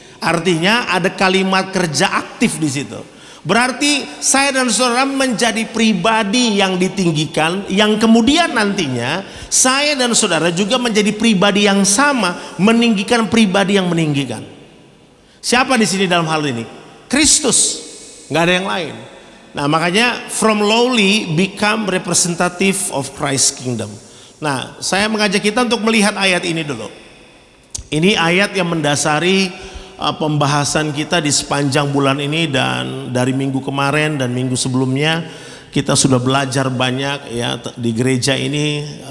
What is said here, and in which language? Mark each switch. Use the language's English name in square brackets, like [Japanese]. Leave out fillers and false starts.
[Indonesian] Artinya ada kalimat kerja aktif di situ. Berarti saya dan saudara menjadi pribadi yang ditinggikan, yang kemudian nantinya saya dan saudara juga menjadi pribadi yang sama, meninggikan pribadi yang meninggikan. Siapa di sini dalam hal ini? Kristus, nggak ada yang lain. Nah, makanya [English] from lowly become representative of Christ's kingdom. [Indonesian] Nah, saya mengajak kita untuk melihat ayat ini dulu. Ini ayat yang mendasari pembahasan kita di sepanjang bulan ini, dan dari minggu kemarin dan minggu sebelumnya kita sudah belajar banyak ya di gereja ini.